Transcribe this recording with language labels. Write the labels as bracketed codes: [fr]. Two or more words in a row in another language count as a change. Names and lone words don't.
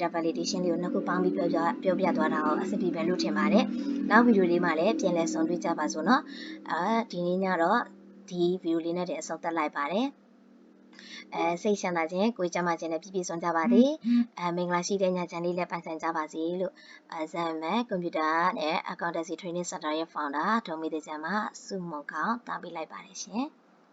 [my] validation လေးကိုနှစ်ခုပေါင်းပြီးပြောပြသွားတာကိုအဆင်ပြေပဲလို့ထင်ပါတယ်။နောက်ဗီဒီယိုလေးမှာလည်းပြန်လည်ဆုံတွေ့ကြပါစို့နော်။ဒီနေ့ညတော့ဒီဗီဒီယိုလေးနဲ့တင်အဆုံးသတ်လိုက်ပါတယ်။စိတ်ချမ်းသာခြင်းကိုယ်ကျန်းမာခြင်းနဲ့ပြည့်ပြည့်စုံကြပါစေမင်္ဂလာရှိတဲ့ညချမ်းလေးလည်းပိုင်ဆိုင်ကြပါစေလို့ဇမ်မန်ကွန်ပျူတာနဲ့ [en] accountancy training center [my] ရဲ့ founder ဒေါ်မေတ္တချမ်းမစုမုံခေါင်တားပေးလိုက်ပါတယ်ရှင်။